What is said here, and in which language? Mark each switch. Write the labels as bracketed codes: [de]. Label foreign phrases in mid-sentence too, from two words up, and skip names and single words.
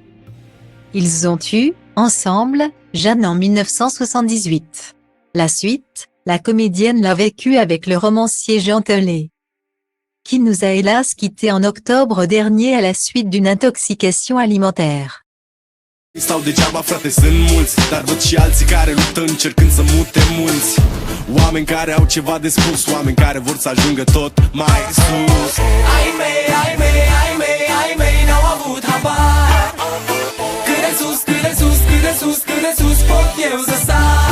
[fr] Ils ont eu, ensemble, Jeanne en 1978. La suite, la comédienne l'a vécue avec le romancier Jean Telet, qui nous a hélas quittés en octobre dernier à la suite d'une intoxication alimentaire. [ro] Stau degeaba, frate, sunt mulți, dar văd și alții care luptă încercând să mute munți. Oameni care au ceva de spus, oameni care vor să ajungă tot mai sus. Ai mei n-au avut habar. Cât de sus, cât de sus, cât de sus, cât de sus pot eu să sar.